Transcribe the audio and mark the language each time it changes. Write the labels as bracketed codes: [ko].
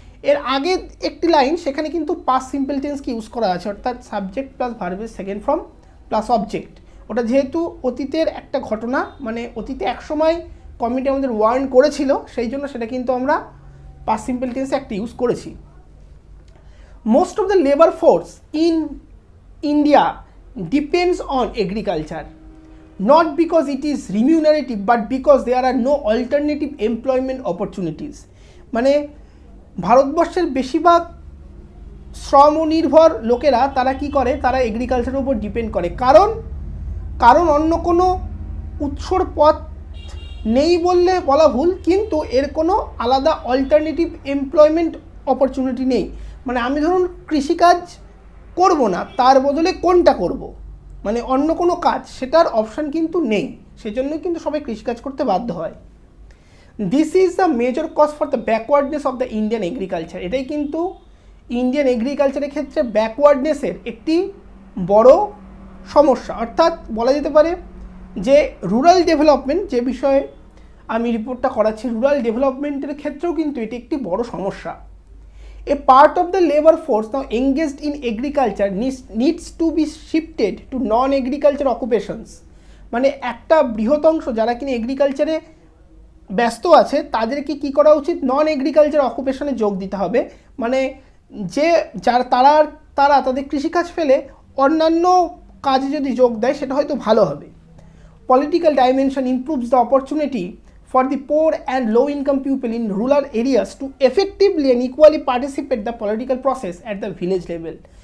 [bn] এর আগে একটি লাইন সেখানে কিন্তু পাস্ট সিম্পল টেন্সকে ইউজ করা আছে, অর্থাৎ সাবজেক্ট প্লাস ভার্বের সেকেন্ড ফর্ম প্লাস অবজেক্ট। ওটা যেহেতু অতীতের একটা ঘটনা, মানে অতীতে একসময় কমিটি আমাদের ওয়ার্ন করেছিল, সেই জন্য সেটা কিন্তু আমরা পাস্ট সিম্পল টেন্সে একটা ইউজ করেছি। [en] Most of the labor force in India depends on agriculture, not because it is remunerative but because there are no alternative employment opportunities. [bn] মানে ভারতবর্ষের বেশিরভাগ শ্রমনির্ভর লোকেরা তারা কি করে, তারা এগ্রিকালচারের উপর ডিপেন্ড করে, কারণ অন্য কোনো উৎসর পথ নেই বললে বলা ভুল, কিন্তু এর কোনো আলাদা অল্টারনেটিভ এমপ্লয়মেন্ট অপরচুনিটি নেই। মানে আমি ধরুন কৃষিকাজ করব না, তার বদলে কোনটা করব, মানে অন্য কোনো কাজ, সেটার অপশান কিন্তু নেই, সেজন্যই কিন্তু সবাই কৃষিকাজ করতে বাধ্য হয়। [en] This is the major cause for the backwardness of the Indian agriculture. [bn] এটাই কিন্তু ইন্ডিয়ান এগ্রিকালচারের ক্ষেত্রে ব্যাকওয়ার্ডনেসের একটি বড় সমস্যা। অর্থাৎ বলা যেতে পারে যে রুরাল ডেভেলপমেন্ট, যে বিষয়ে আমি রিপোর্টটা করাচ্ছি, রুরাল ডেভেলপমেন্টের ক্ষেত্রেও কিন্তু এটি একটি বড় সমস্যা। [en] A part of the labor force now engaged in agriculture needs to be shifted to non-agriculture occupations. [bn] মানে একটা বৃহৎ অংশ যারা কিনা এগ্রিকালচারে ব্যস্ত আছে তাদেরকে কি করা উচিত, নন এগ্রিকালচার অকুপেশনে যোগ দিতে হবে। মানে যে তারা তাদের কৃষিকাজ ফেলে অন্যান্য কাজে যদি যোগ দেয় সেটা হয়তো ভালো হবে। [en] Political dimension improves the opportunity for the poor and low-income people in rural areas to effectively and equally participate the political process at the village level.